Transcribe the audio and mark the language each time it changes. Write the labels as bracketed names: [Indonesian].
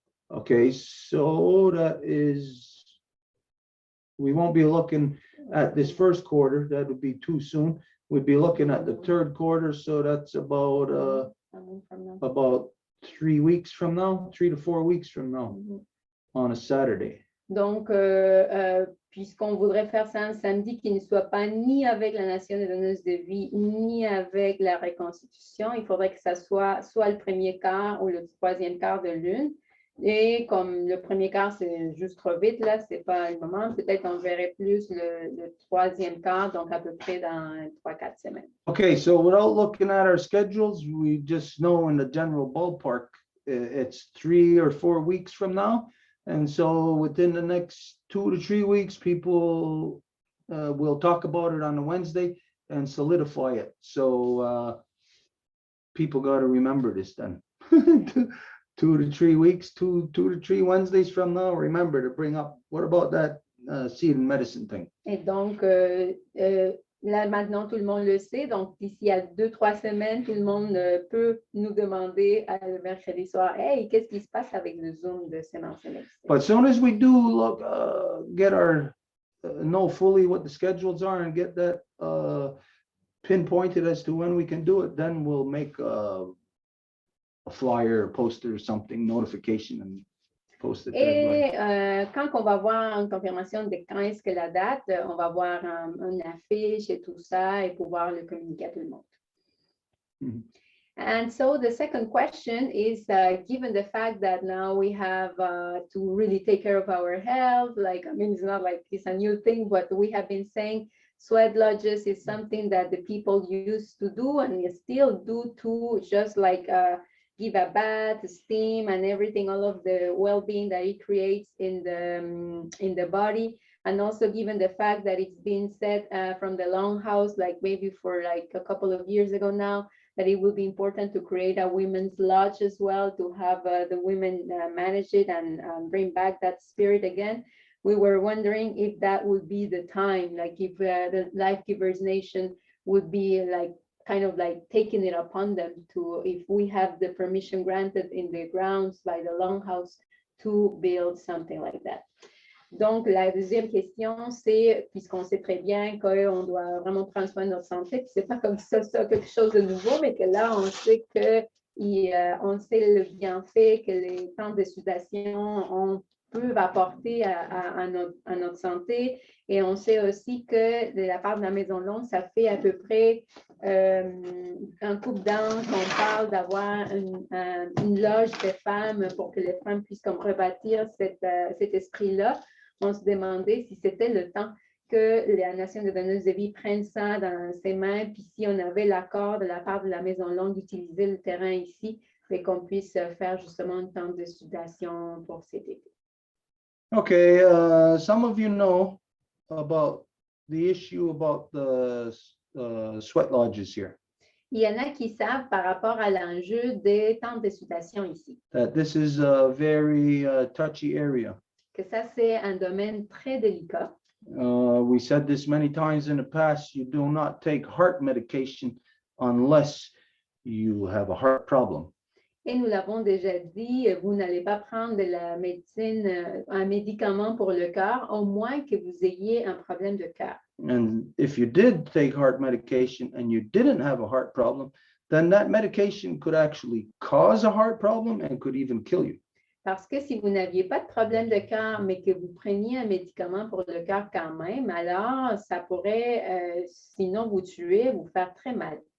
[English] Okay, so that is, we won't be looking at this first quarter. That would be too soon. We'd be looking at the third quarter. So that's about 3 weeks from now, 3 to 4 weeks from now, on a Saturday. [French] Donc, puisqu'on voudrait faire ça un samedi qui ne soit pas ni avec la Nation des donneuses de vie, ni avec la reconstitution, il faudrait que ça soit le premier quart ou le troisième quart de lune. Et comme le premier quart, c'est juste trop vite, là, c'est pas le moment, peut-être on verrait plus le troisième quart, donc à peu près dans 3-4 semaines. [English] Okay, so without looking at our schedules, we just know in the general ballpark, it's 3 or 4 weeks from now. And so within the next 2 to 3 weeks, people will talk about it on a Wednesday and solidify it. So people got to remember this then. 2 to 3 weeks, 2 to 3 Wednesdays from now, remember to bring up, what about that seed and medicine thing? [French] Et donc, là, maintenant, tout le monde le sait. Donc, d'ici à 2-3 semaines, tout le monde peut nous demander le mercredi soir, « Hey, qu'est-ce qui se passe avec le Zoom de sémence et médecine? » [English] But as soon as we do look, get our, know fully what the schedules are and get that pinpointed as to when we can do it, then we'll make a flyer, a poster or something, notification, and post it. [French] Et quand on va voir une confirmation de quand est-ce que la date, on va voir une affiche et tout ça et pouvoir le communiquer à tout le monde. [English] And so the second question is, given the fact that now we have to really take care of our health, like, I mean, it's not like it's a new thing, but we have been saying sweat lodges is something that the people used to do and still do too, just like give a bath, steam, and everything, all of the well-being that it creates in the body. And also given the fact that it's been said from the Longhouse, like maybe for like a couple of years ago now, that it would be important to create a women's lodge as well, to have the women manage it and bring back that spirit again. We were wondering if that would be the time, like if the Life Givers Nation would be like kind of like taking it upon them to, if we have the permission granted in the grounds by the Longhouse to build something like that. [French] Donc, la deuxième question, c'est, puisqu'on sait très bien qu'on doit vraiment prendre soin de notre santé, puis c'est pas comme ça quelque chose de nouveau, mais que là, on sait on sait le bienfait que les temps de sudation peuvent apporter à notre santé. Et on sait aussi que de la part de la Maison Longue, ça fait à peu près un couple d'ans qu'on parle d'avoir une loge de femmes pour que les femmes puissent comme rebâtir cet esprit-là. On se demandait si c'était le temps que la Nation des donneuses de vie prenne ça dans ses mains, puis si on avait l'accord de la part de la Maison Longue d'utiliser le terrain ici et qu'on puisse faire justement une temps de sudation pour cet été. [English] Okay, some of you know about the issue about the sweat lodges here. [French] Il y en a qui savent par rapport à l'enjeu des temps de sudation ici, [English] That this is a very touchy area. [French] que ça c'est un domaine très délicat. [English] We said this many times in the past, you do not take heart medication unless you have a heart problem. [French] Et nous l'avons déjà dit, vous n'allez pas prendre de la médecine, un médicament pour le cœur, au moins que vous ayez un problème de cœur. [English] And if you did take heart medication and you didn't have a heart problem, then that medication could actually cause a heart problem and could even kill you. [French] Parce que si vous n'aviez pas de problème de cœur, mais que vous preniez un médicament pour le cœur quand même, alors ça pourrait, sinon vous tuer, vous faire très mal.